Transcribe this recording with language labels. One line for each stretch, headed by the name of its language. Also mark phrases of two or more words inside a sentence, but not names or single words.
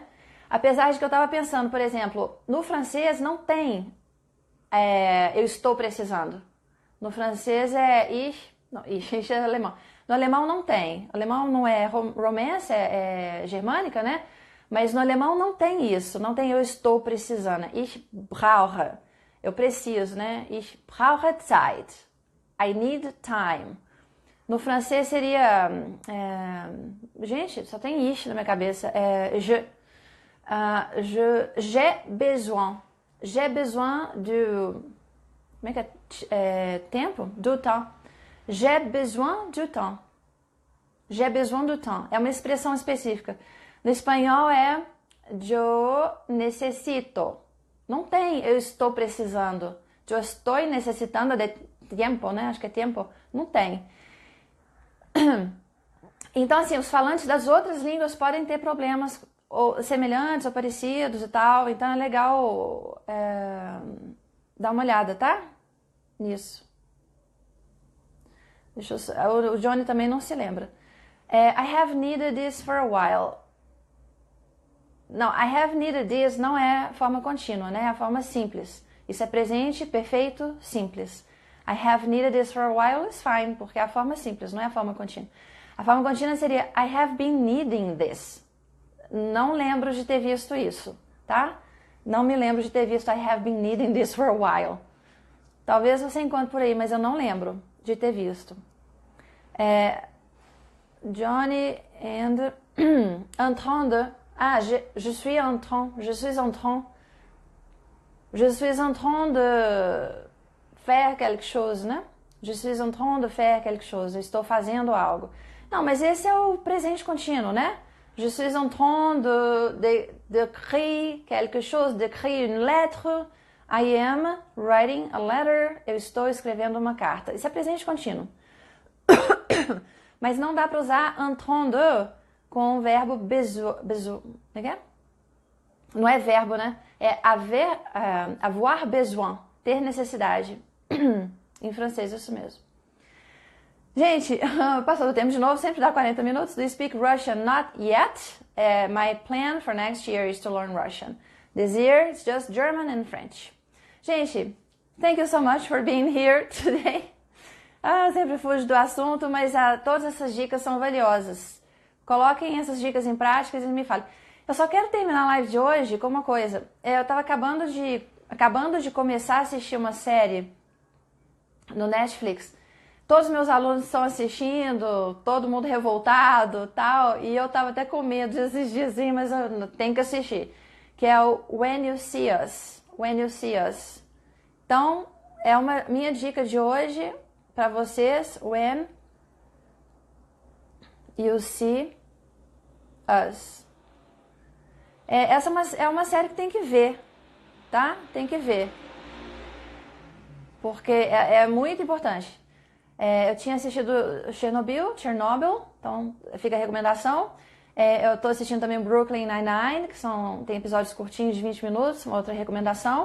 Portuguese: Apesar de que eu estava pensando, por exemplo, no francês não tem eu estou precisando. No francês é ich é alemão. No alemão não tem. O alemão não é romance, é germânica, né? Mas no alemão não tem isso, não tem eu estou precisando.
German: Ich brauche,
Portuguese: eu preciso, né?
German: Ich brauche Zeit.
English: I need time.
Portuguese: No francês seria... gente, só tem ich na minha cabeça.
French: J'ai besoin. J'ai besoin de...
Portuguese: Como é que é? Tempo?
French: Du temps. J'ai besoin du temps. J'ai besoin du temps.
Portuguese: É uma expressão específica. No espanhol é
Spanish: yo necesito.
Portuguese: Não tem eu estou precisando. Eu estou necessitando de tempo, né? Acho que é tempo. Não tem. Então, assim, os falantes das outras línguas podem ter problemas ou semelhantes ou parecidos e tal. Então, é legal dar uma olhada, tá? Nisso. O Johnny também não se lembra.
English: I have needed this for a while.
Portuguese: Não,
English: I have needed this
Portuguese: não é forma contínua, né? É a forma simples. Isso é presente, perfeito, simples.
English: I have needed this for a while is fine,
Portuguese: porque é a forma simples, não é a forma contínua. A forma contínua seria
English: I have been needing this.
Portuguese: Não lembro de ter visto isso, tá? Não me lembro de ter visto
English: I have been needing this for a while.
Portuguese: Talvez você encontre por aí, mas eu não lembro de ter visto.
French: Johnny and en train de... je suis en train de faire quelque chose, né? Je suis en train de faire quelque chose.
Portuguese: Eu estou fazendo algo. Não, mas esse é o presente contínuo, né?
French: Je suis en train de écrire quelque chose, d'écrire une lettre.
English: I am writing a letter.
Portuguese: Eu estou escrevendo uma carta. Isso é presente contínuo. Mas não dá para usar
French: en train de
Portuguese: com o verbo besoin. Não é verbo, né? É
French: avoir besoin,
Portuguese: ter necessidade. Em francês, isso mesmo. Gente, passou do tempo de novo, sempre dá 40 minutos.
English: Do you speak Russian? Not yet. My plan for next year is to learn Russian. This year, it's just German and French. Gente, thank you so much for being here today.
Portuguese: Sempre fujo do assunto, mas todas essas dicas são valiosas. Coloquem essas dicas em prática e me falem. Eu só quero terminar a live de hoje com uma coisa. Eu estava acabando de começar a assistir uma série no Netflix. Todos os meus alunos estão assistindo, todo mundo revoltado tal, e eu estava até com medo de assistir assim, mas eu tenho que assistir. Que é o When You See Us. When You See Us. Então, é uma minha dica de hoje para vocês when you see us. Essa é uma série que tem que ver, tá? Tem que ver. Porque é muito importante. Eu tinha assistido Chernobyl, então fica a recomendação. Eu estou assistindo também Brooklyn Nine-Nine, que tem episódios curtinhos de 20 minutos, uma outra recomendação.